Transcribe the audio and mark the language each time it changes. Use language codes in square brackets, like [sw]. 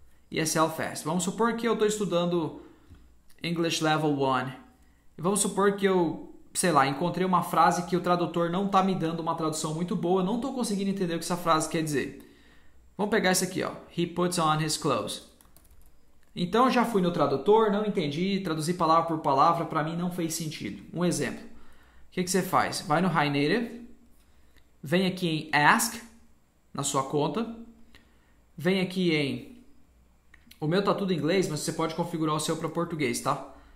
[pt] ESL Fast. Vamos supor que eu estou estudando English Level 1. Vamos supor que eu, encontrei uma frase que o tradutor não está me dando uma tradução muito boa. Eu não estou conseguindo entender o que essa frase quer dizer. Vamos pegar isso aqui, [en] He puts on his clothes. [pt] Então eu já fui no tradutor, não entendi, traduzi palavra por palavra, para mim não fez sentido. Um exemplo. O que você faz? Vai no Hi Native, vem aqui em Ask, na sua conta, vem aqui em... O meu tá tudo em inglês, mas você pode configurar o seu para português, tá?